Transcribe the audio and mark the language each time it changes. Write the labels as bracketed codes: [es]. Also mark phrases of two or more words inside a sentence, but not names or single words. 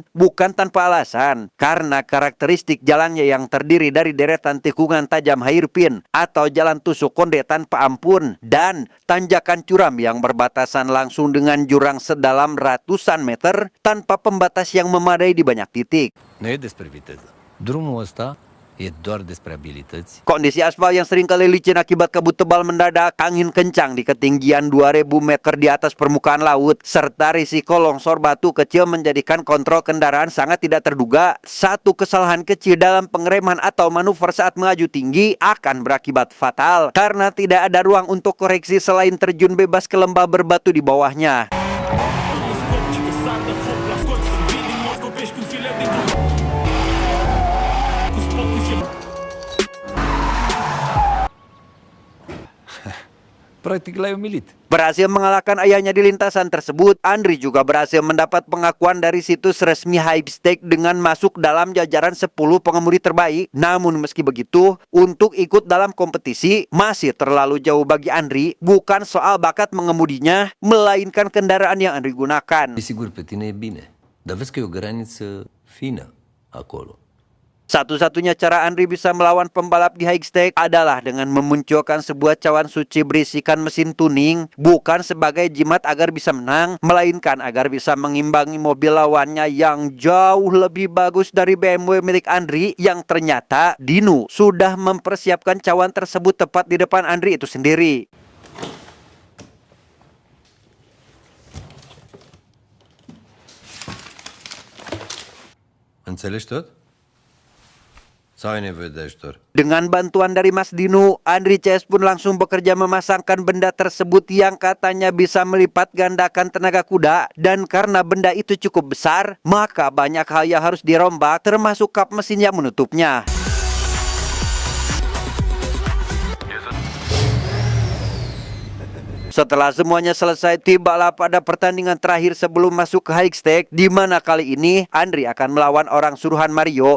[id] Bukan tanpa alasan, karena karakteristik jalannya yang terdiri dari deretan tikungan tajam hairpin atau jalan tusuk konde tanpa ampun dan tanjakan curam yang berbatasan langsung dengan jurang sedalam ratusan meter tanpa pembatas yang memadai di banyak titik. [ro] Nu e despre viteză. Drumul ăsta E doar despre abilități. [id] Kondisi aspal yang seringkali licin akibat kabut tebal mendadak, angin kencang di ketinggian 2000 meter di atas permukaan laut, serta risiko longsor batu kecil menjadikan kontrol kendaraan sangat tidak terduga. Satu kesalahan kecil dalam pengereman atau manuver saat melaju tinggi akan berakibat fatal, karena tidak ada ruang untuk koreksi selain terjun bebas ke lembah berbatu di bawahnya. [ro] Practic l-ai umilit. [id] Berhasil mengalahkan ayahnya di lintasan tersebut, Andri juga berhasil mendapat pengakuan dari situs resmi Hypestake dengan masuk dalam jajaran 10 pengemudi terbaik. Namun meski begitu, untuk ikut dalam kompetisi masih terlalu jauh bagi Andri. Bukan soal bakat mengemudinya, melainkan kendaraan yang Andri gunakan. [ro] Desigur, pe tine e bine, dar vezi că e o graniță fină acolo. [id] Satu-satunya cara Andri bisa melawan pembalap di Hypestake adalah dengan memunculkan sebuah cawan suci berisikan mesin tuning, bukan sebagai jimat agar bisa menang, melainkan agar bisa mengimbangi mobil lawannya yang jauh lebih bagus dari BMW milik Andri, yang ternyata Dinu sudah mempersiapkan cawan tersebut tepat di depan Andri itu sendiri. [ro] Înțelegi tot? Sau ai nevoie de ajutor? [id] Dengan bantuan dari Mas Dinu, Andri CS pun langsung bekerja memasangkan benda tersebut yang katanya bisa melipat gandakan tenaga kuda. Dan karena benda itu cukup besar, maka banyak hal yang harus dirombak, termasuk kap mesin yang menutupnya. Setelah semuanya selesai, tibalah pada pertandingan terakhir sebelum masuk ke Hypestake, di mana kali ini Andri akan melawan orang suruhan Mario.